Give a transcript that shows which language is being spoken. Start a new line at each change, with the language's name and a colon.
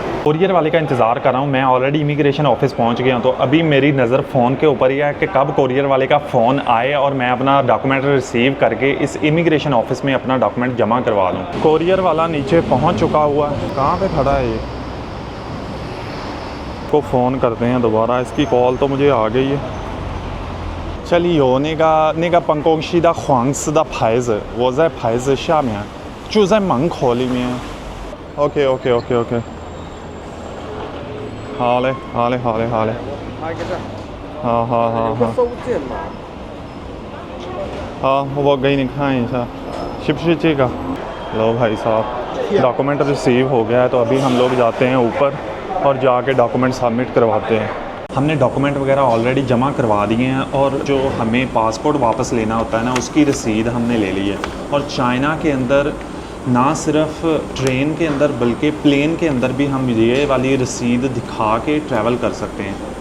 Hindi: Courier वाले का इंतज़ार कर रहा हूँ। मैं ऑलरेडी इमिग्रेशन ऑफिस पहुँच गया हूँ, तो अभी मेरी नज़र फ़ोन के ऊपर ही है कि कब कोरियर वाले का फ़ोन आए और मैं अपना डॉक्यूमेंट रिसीव करके इस इमिग्रेशन ऑफिस में अपना डॉक्यूमेंट जमा करवा दूँ। कोरियर वाला नीचे पहुँच चुका हुआ है। कहाँ पर खड़ा है ये? को फ़ोन करते हैं दोबारा, इसकी कॉल तो मुझे आ गई है।
Chinese: 这里有那个办公室的黄色的牌子，我在牌子下面，就在门口里面。 OK， 好嘞。好。拍个照。好。有个收件码。好，我给你看一下，是不是这个？
Hindi: लो भाई साहब, डॉक्यूमेंट रिसीव हो गया है। तो अभी हम लोग जाते हैं ऊपर और जाके डॉक्यूमेंट सबमिट करवाते हैं। हमने डॉक्यूमेंट वगैरह ऑलरेडी जमा करवा दिए हैं, और जो हमें पासपोर्ट वापस लेना होता है ना, उसकी रसीद हमने ले ली है। और चाइना के अंदर ना सिर्फ ट्रेन के अंदर बल्कि प्लेन के अंदर भी हम ये वाली रसीद दिखा के ट्रैवल कर सकते हैं।